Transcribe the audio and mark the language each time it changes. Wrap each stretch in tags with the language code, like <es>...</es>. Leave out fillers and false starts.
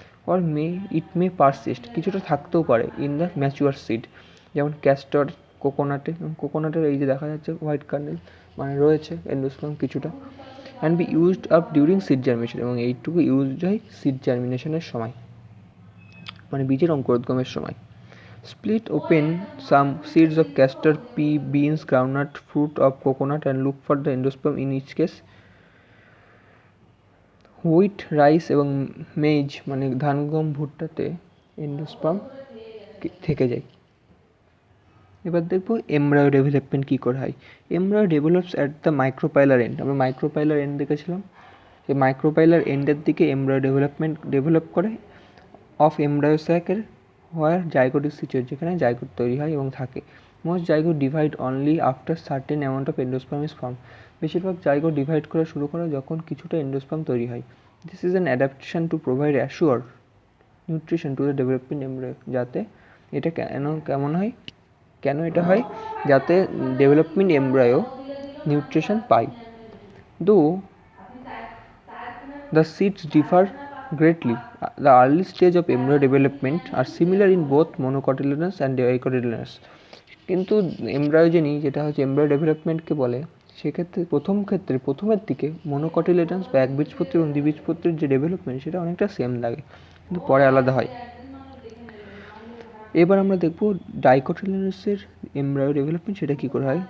<en>or it may persist,</en> <bn>কিছুটা থাকতেও পারে</bn> <en>in the mature seed,</en> <bn>যেমন ক্যাস্টর, কোকোনাটের এই যে দেখা যাচ্ছে হোয়াইট কার্নেল, মানে রয়েছে এন্ডোস্পার্ম কিছুটা।</bn> <en>and be used up during seed germination,</en> <bn>এবং এইটুকু ইউজড হয় সিড জার্মিনেশনের সময়, মানে বীজের অঙ্কুরোদ্গমের সময়।</bn> <en>Split open some seeds of castor, pea, beans, groundnut, fruit of coconut and look for the endosperm in each case.</en> <bn>Wheat, rice এবং maids মানে ধান, গম, ভুট্টাতে এন্ডোস্পার্ম থেকে যায়। এবার দেখবো এমব্রায়ো ডেভেলপমেন্ট কী করে হয়।</bn> <en>Embryo develops at the micropylar end.</en> <bn>আমরা মাইক্রোপাইলার এন্ড দেখেছিলাম, এই মাইক্রোপাইলার এন্ডের দিকে এমব্রায়ো ডেভেলপ করে</bn> <en>of embryo স্যাকের where zygote is situated,</en> <bn>যেখানে জাইগোট তৈরি হয় এবং থাকে।</bn> <en>Most zygote divide only after certain amount of endosperm is form.</en> <bn>বেশিরভাগ জাইগোট ডিভাইড করা শুরু করে যখন কিছুটা এন্ডোস্পার্ম তৈরি হয়।</bn> <en>This is an adaptation to provide assure nutrition to the developing embryo.</en> <bn>যাতে এটা কেমন হয়, কেন এটা হয়, যাতে ডেভেলপমেন্ট এমব্রায়ো নিউট্রিশন পায়।</bn> <en>Though the seeds differ greatly, the early stage of embryo development are similar in both monocotyledons and dicotyledons.</en> <bn>কিন্তু এমব্রায়োজেনি যেটা হচ্ছে এমব্রায়ো ডেভেলপমেন্টকে বলে, সেক্ষেত্রে প্রথমের দিকে মনোকটিলেডন্স বা একবীজপত্রী এবং দ্বিবীজপত্রীর যে ডেভেলপমেন্ট সেটা অনেকটা সেম লাগে, কিন্তু পরে আলাদা হয়। এবার আমরা দেখব ডাইকটিলেডন্সের এমব্রায়ো ডেভেলপমেন্ট সেটা কী করে হয়।</bn>